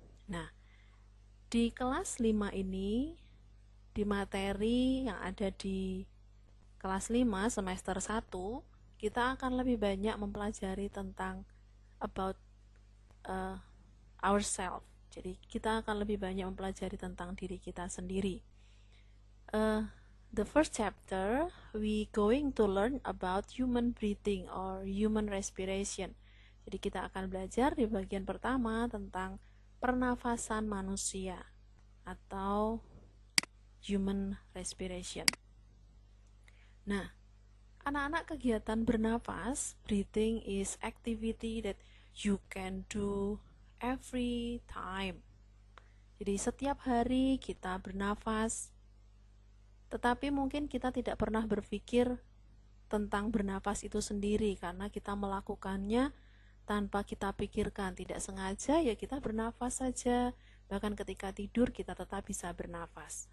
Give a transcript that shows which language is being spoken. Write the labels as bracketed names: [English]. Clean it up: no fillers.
[Indonesian] Nah, di kelas 5 ini, di materi yang ada di kelas 5 semester 1, kita akan lebih banyak mempelajari tentang [English] about ourselves. [Indonesian] Jadi kita akan lebih banyak mempelajari tentang diri kita sendiri. [English] The first chapter, we going to learn about human breathing or human respiration. [Indonesian] Jadi kita akan belajar di bagian pertama tentang pernafasan manusia atau human respiration. Nah, anak-anak, kegiatan bernafas, [English] breathing is activity that you can do every time. [Indonesian] Jadi setiap hari kita bernafas, tetapi mungkin kita tidak pernah berpikir tentang bernafas itu sendiri karena kita melakukannya tanpa kita pikirkan, tidak sengaja ya kita bernafas saja. Bahkan ketika tidur kita tetap bisa bernafas.